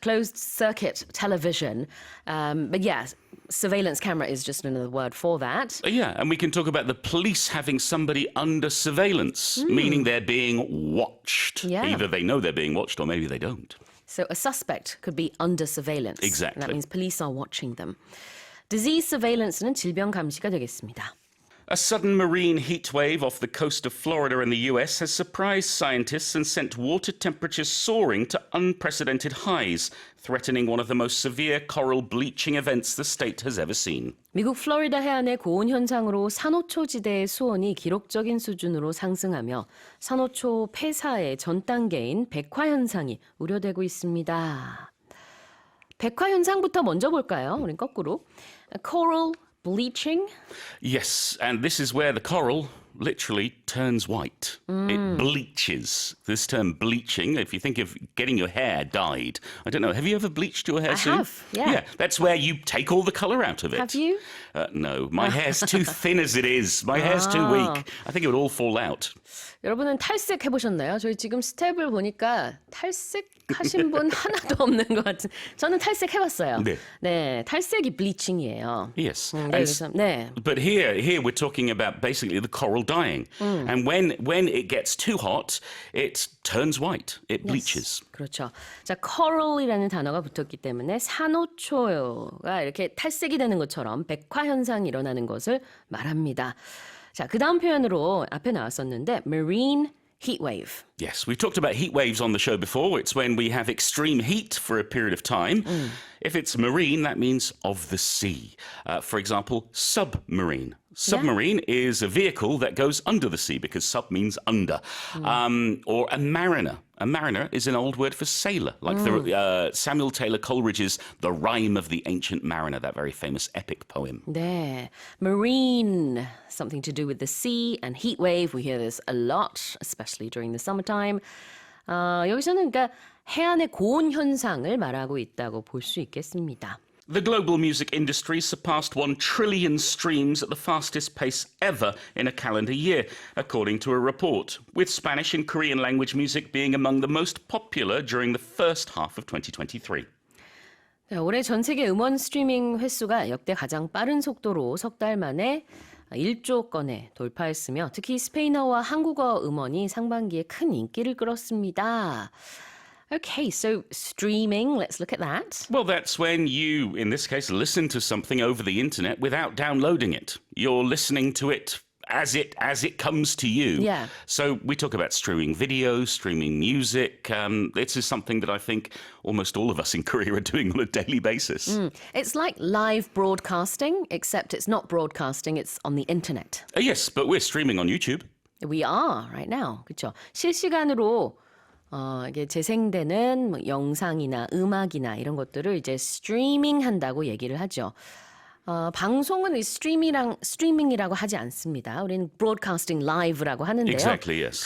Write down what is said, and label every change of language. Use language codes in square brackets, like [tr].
[en] Closed circuit television. But yes, surveillance camera is just another word for that. Yeah, and we can talk about the police having somebody under surveillance, meaning they're being watched. Yeah. Either they know they're being watched or maybe they don't. So a suspect could be under surveillance. Exactly. And that means police are watching them. [ko] Disease surveillance는 질병 감시가 되겠습니다. [en] A sudden marine heat wave off the coast of Florida in the US has surprised scientists and sent water temperatures soaring to unprecedented highs, threatening one of the most severe coral bleaching events the state has ever seen. [ko] 미국 플로리다 해안의 고온 현상으로 산호초 지대의 수온이 기록적인 수준으로 상승하며 산호초 폐사의 전 단계인 백화 현상이 우려되고 있습니다. 백화 현상부터 먼저 볼까요? 우린 거꾸로. [en] Coral bleaching? Yes, and this is where the coral literally turns white. It bleaches. This term bleaching, if you think of getting your hair dyed, I don't know, have you ever bleached your hair, I Sue? have, yeah. Yeah, that's where you take all the colour out of it. Have you? No, my hair's too thin as it is. My hair's too weak. I think it would all fall out. [ko] 여러분은 탈색 해보셨나요? 저희 지금 스텝을 보니까 탈색하신 분 하나도 없는 것 같은. 저는 탈색 해봤어요. 네. 네, 탈색이 bleaching이에요. [en] Yes. [ko] 네, [en] And [ko] 그래서, 네. [en] But here we're talking about basically the coral dying. And when it gets too hot, it turns white. It bleaches. [ko] 그렇죠. 자, coral이라는 단어가 붙었기 때문에 산호초가 이렇게 탈색이 되는 것처럼 백화 현상이 일어나는 것을 말합니다. 자, 그 다음 표현으로 앞에 나왔었는데 marine heat wave. [en] Yes, we've talked about heat waves on the show before. It's when we have extreme heat for a period of time. If it's marine, that means of the sea. For example, submarine. Submarine is a vehicle that goes under the sea because sub means under. Or a mariner. A mariner is an old word for sailor, like the Samuel Taylor Coleridge's The Rime of the Ancient Mariner, that very famous epic poem. 네, marine, something to do with the sea, and heat wave. We hear this a lot, especially during the summertime. [ko] 여기서는 그러니까 해안의 고온 현상을 말하고 있다고 볼 수 있겠습니다. [en] The global music industry surpassed 1 trillion streams at the fastest pace ever in a calendar year, according to a report, with Spanish and Korean language music being among the most popular during the first half of 2023. [ko] 올해 전 세계 음원 스트리밍 횟수가 역대 가장 빠른 속도로 석 달 만에 1조 건에 돌파했으며 특히 스페인어와 한국어 음원이 상반기에 큰 인기를 끌었습니다. [en] Okay, so streaming, let's look at that. Well, that's when you, in this case, listen to something over the internet without downloading it. You're listening to it as it comes to you. Yeah. So we talk about streaming video, streaming music. This is something that I think almost all of us in Korea are doing on a daily basis. It's like live broadcasting, except it's not broadcasting, it's on the internet. Yes, but we're streaming on YouTube. We are right now. [ko] 그렇죠? 실시간으로 이게 재생되는 뭐 영상이나 음악이나 이런 것들을 이제 스트리밍 한다고 얘기를 하죠. 방송은 스트리밍이라고 하지 않습니다. 우리는 [en] broadcasting live [ko] 라고 하는데요. [en] Exactly, yes.